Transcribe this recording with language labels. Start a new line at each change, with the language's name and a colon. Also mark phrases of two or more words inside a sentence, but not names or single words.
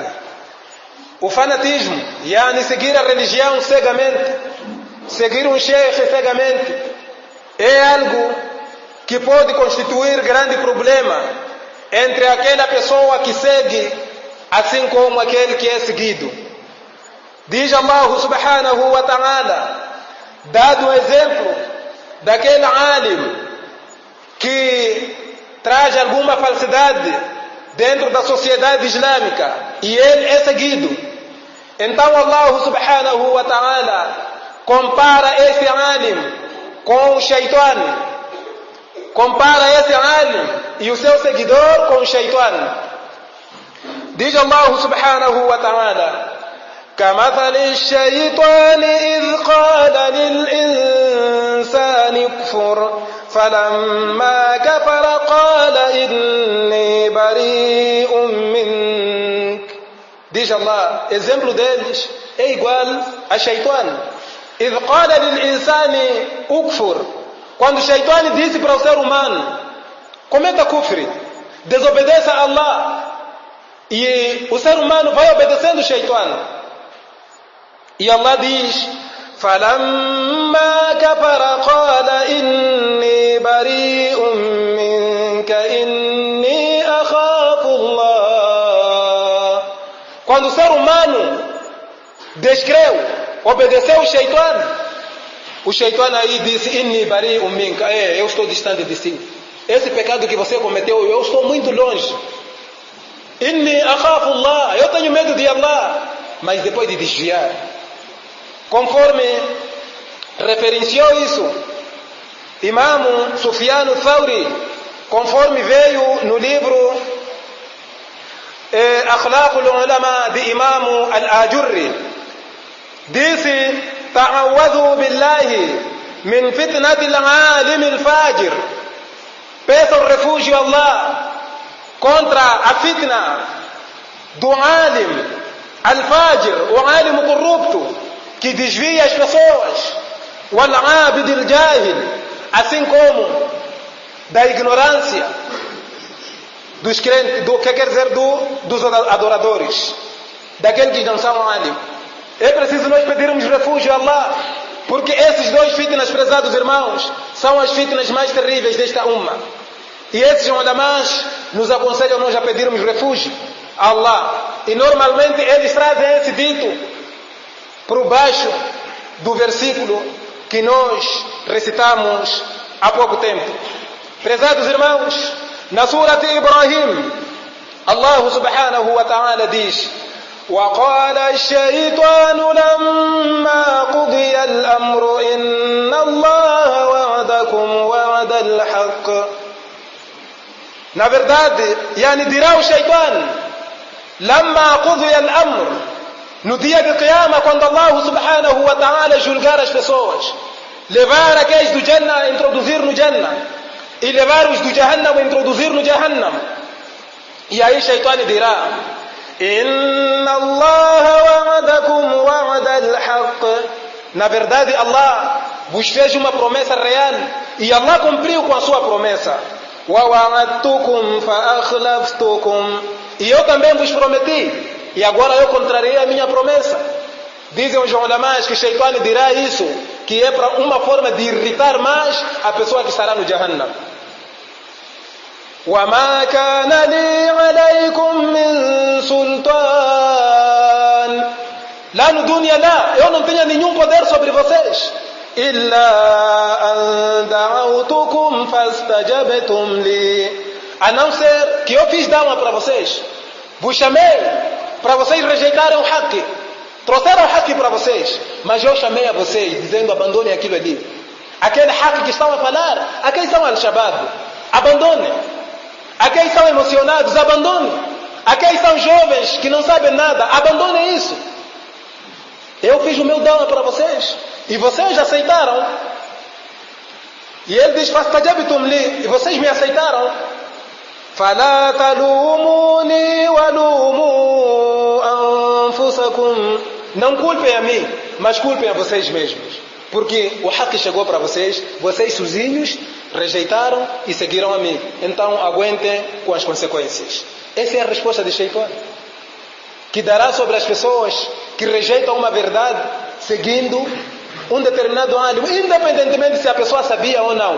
Portuguese: O fanatismo, yani seguir a religião cegamente, seguir um sheikh cegamente, é algo que pode constituir grande problema entre aquela pessoa que segue, assim como aquele que é seguido. Diz Allah
Arabic: سبحانه وتعالى,
Portuguese: dado o exemplo daquele alim que traz alguma falsidade dentro da sociedade islâmica e ele é seguido, então Allah
Arabic: سبحانه وتعالى
Portuguese: compara esse alim com o shaitan, compara esse alim e o seu seguidor com o shaitan.
Arabic: Diz Allah سبحانه وتعالى, كمثل الشيطان إذ قال للإنسان اكفر فلما كفر قال إني بريء منك.
Portuguese: Diz Allah, exemplo deles é igual a shaitan.
Arabic: إذ قال للإنسان اكفر,
Portuguese: quando o shaitan disse para o ser humano, cometa kufri, desobedeça a Allah, e o ser humano vai obedecendo o shaitan. E Allah diz,
Arabic: فَلَمَّا كَفَرَ قَالَ إِنِّي بَرِيءٌ مِّنكَ إِنِّي أَخَافُ اللَّهَ.
Portuguese: Quando o ser humano descreu, obedeceu o shaitan aí disse,
Arabic: إِنِّي بَرِيءٌ مِّنكَ,
Portuguese: eu estou distante de si. Esse pecado que você cometeu, eu estou muito longe.
Arabic: إِنِّي أَخَافُ اللَّهَ,
Portuguese: eu tenho medo de Allah. Mas depois de desviar, conforme referenciou isso Imam Sufyan al-Thawri, conforme veio no livro
Arabic: Akhlaq al-Ulama de Imam al-Ajurri, disse, تعوذوا بالله من فتنة العالم الفاجر,
Portuguese: peçam refúgio a Allah contra a fitna do
Arabic: عالم الفاجر,
Portuguese: o alim corrupto que desvia as pessoas,
Arabic: والعابد الجاهل,
Portuguese: assim como da ignorância. dos crentes, que quer dizer dos adoradores, daqueles que não são alim. É preciso nós pedirmos refúgio a Allah, porque esses dois fitnas, prezados irmãos, são as fitnas mais terríveis desta umma. E esses ulamás nos aconselham nós a pedirmos refúgio a Allah. E normalmente eles trazem esse dito por baixo do versículo que nós recitamos há pouco tempo. Prezados irmãos,
Arabic: na Surat Ibrahim, Allah سبحانه وتعالى diz: وقال الشيطان لما قضي الأمر إن الله وعدكم وعد الحق.
Portuguese: Na verdade, dirá o Shaitan,
Arabic: لما قضي الأمر,
Portuguese: no dia de Qiyamah, quando Allah
Arabic: سبحانه وتعالى
Portuguese: julgar as pessoas, levar aqueles do Jannah a introduzir no Jannah e levar os do Jahannam a introduzir no Jahannam. E aí Shaitan dirá:
Arabic: إن الله وعدكم وعد الحق.
Portuguese: Na verdade, Allah vos fez uma promessa real e Allah cumpriu com a sua promessa.
Arabic: ووعدتكم فأخلفتكم.
Portuguese: E eu também vos prometi e agora eu contrariei a minha promessa. Dizem os ulamás que Shaitan dirá isso, que é para uma forma de irritar mais a pessoa que estará no Jahannam.
Arabic: وَمَا كَانَ لِي عَلَيْكُمْ مِنْ سُلْطَانٍ.
Portuguese: Lá no dunya, eu não tenho nenhum poder sobre vocês.
Arabic: إِلَّا أَنْ دَعَوْتُكُمْ فَاسْتَجَبْتُمْ لِي.
Portuguese: A não ser que eu fiz da'wa para vocês. Vos chamei para vocês rejeitarem o haqq. Trouxeram o haqq para vocês. Mas eu chamei a vocês dizendo: abandonem aquilo ali. Aquele haqq que estão a falar, aqueles são al-Shabab. Abandonem. Aqueles são emocionados, abandonem. Aqueles são jovens que não sabem nada, abandonem isso. Eu fiz o meu da'wa para vocês e vocês aceitaram. E ele diz:
Arabic: فاستجبتم لي,
Portuguese: e vocês me aceitaram.
Arabic: فلا تلوموني ولوموا أنفسكم.
Portuguese: Não culpem a mim, mas culpem a vocês mesmos. Porque o haqq chegou para vocês, vocês sozinhos rejeitaram e seguiram a mim. Então aguentem com as consequências. Essa é a resposta de Shaitan, que dará sobre as pessoas que rejeitam uma verdade seguindo um determinado alim, independentemente se a pessoa sabia ou não.